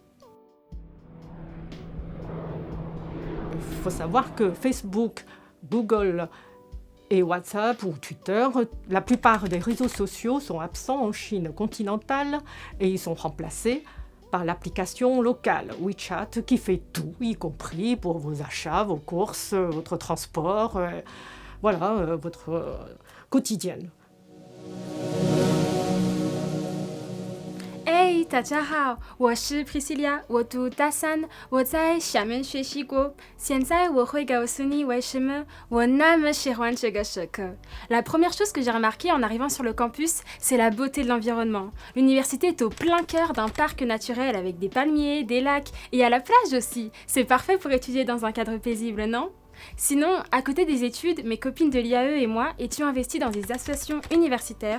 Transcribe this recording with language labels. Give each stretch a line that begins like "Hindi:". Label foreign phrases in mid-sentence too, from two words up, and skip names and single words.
French: Il faut savoir que Facebook, Google et WhatsApp ou Twitter, la plupart des réseaux sociaux sont absents en Chine continentale et ils sont remplacés par l'application locale WeChat qui fait tout, y compris pour vos achats, vos courses, votre transport, votre quotidien.
Chinese: 大家好，我是 Priscilla， 我读大三，我在厦门学习过。现在我会告诉你为什么我那么喜欢这个社科。
French: La première chose que j'ai remarqué en arrivant sur le campus, c'est la beauté de l'environnement. L'université est au plein cœur d'un parc naturel avec des palmiers, des lacs et à la plage aussi. C'est parfait pour étudier dans un cadre paisible, non? Sinon, à côté des études, mes copines de l'IAE et moi étions investies dans des associations universitaires.